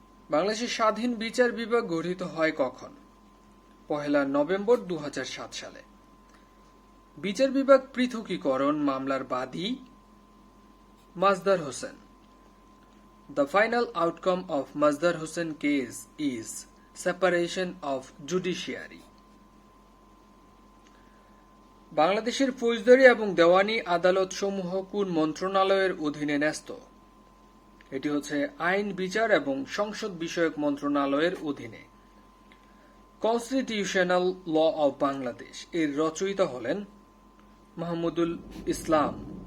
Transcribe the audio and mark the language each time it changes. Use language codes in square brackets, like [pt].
[bn] বাংলাদেশের স্বাধীন বিচার বিভাগ গঠিত হয় কখন? 1 নভেম্বর 2007 সালে। বিচার বিভাগ পৃথকীকরণ মামলার বাদী মাজদার Hossain. [en] The final outcome of Mazdar Hossain case is separation of judiciary. [bn] বাংলাদেশের ফৌজদারি এবং দেওয়ানি আদালত সমূহ কোন মন্ত্রণালয়ের অধীনে ন্যস্ত? এটি হচ্ছে আইন বিচার এবং সংসদ বিষয়ক মন্ত্রণালয়ের অধীনে। কনস্টিটিউশনাল ল অব বাংলাদেশ এর রচয়িতা হলেন মাহমুদুল ইসলাম।